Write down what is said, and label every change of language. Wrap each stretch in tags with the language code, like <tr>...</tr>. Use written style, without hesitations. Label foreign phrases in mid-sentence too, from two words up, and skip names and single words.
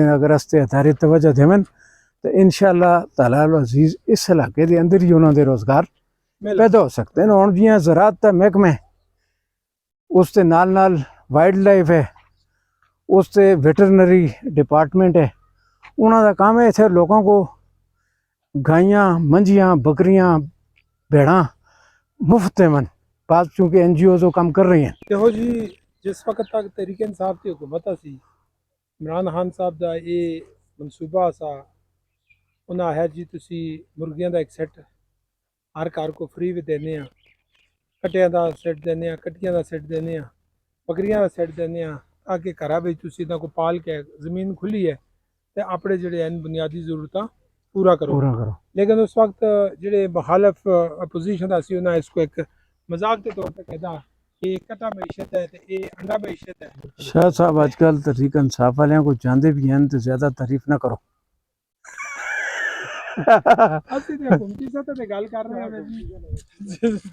<ur>ہیں اگر استے ادارے توجہ دیں تو انشاءاللہ تعالی العزیز اس علاقے دے اندر ہی انہوں دے روزگار پیدا ہو سکتے ہیں اور جیاں زراعت کا محکمہ اس کے نال نال وائلڈ لائف ہے اس سے</ur> <en>veterinary department</en> <ur>ہے انہوں کا کام ہے اتنے لوگوں کو گائیاں منجیاں بکریاں بھیڑاں مفت من بات چونکہ این جی اوز وہ کام کر رہی ہیں</ur> <pa>دیکھو جی جس وقت تک تحریک انصاف کی حکومت سی عمران خان صاحب دا یہ منصوبہ سا ਉਹਨਾਂ ਆਖਿਆ ਜੀ ਤੁਸੀਂ ਮੁਰਗੀਆਂ ਦਾ ਇੱਕ ਸੈੱਟ ਹਰ ਘਰ ਕੋ ਫ੍ਰੀ ਵੀ ਦਿੰਦੇ ਆ, ਕੱਟਿਆਂ ਦਾ ਸੈੱਟ ਦਿੰਦੇ ਆ, ਕੱਟੀਆਂ ਦਾ ਸੈੱਟ ਦਿੰਦੇ ਆ, ਬੱਕਰੀਆਂ ਦਾ ਸੈੱਟ ਦਿੰਦੇ ਆ, ਤਾਂ ਕਿ ਘਰਾਂ ਵਿੱਚ ਤੁਸੀਂ ਇਹਨਾਂ ਕੋ ਪਾਲ ਕੇ, ਜ਼ਮੀਨ ਖੁੱਲੀ ਹੈ ਤੇ ਆਪਣੇ ਜਿਹੜੇ ਹਨ ਬੁਨਿਆਦੀ ਜ਼ਰੂਰਤਾਂ ਪੂਰਾ کرو.</pa> <ur>پورا کرو.</ur> <pa>لیکن اس وقت جڑے مخالف اپوزیشن دا سی انہاں اس کو ایک مذاق کے طور پہ کہدا کہ کٹا معیشت ہے تے اے انڈا معیشت ہے.</pa> <ur>شاہ صاحب آج کل تحریک انصاف والوں کو جاندے بھی ہیں تو زیادہ تعریف نہ کرو.</ur> <pa>اسی تے حکومتی سطح تے گل کر رہے ہیں.</pa>